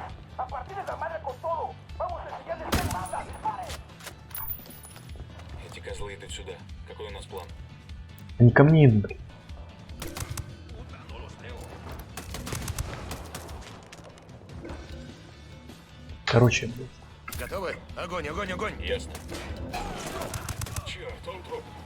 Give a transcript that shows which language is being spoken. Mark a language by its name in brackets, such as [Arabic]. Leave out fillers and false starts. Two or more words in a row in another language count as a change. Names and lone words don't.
[Spanish] A partir de la madre con todo. Vamos a enseñarles qué manda. ¡Disparen! [Russian] Эти козлы идут сюда. Какой у нас план? Они ко мне идут. Короче, блядь. Готовы? Огонь, огонь, огонь! Ясно. Черт, он труп.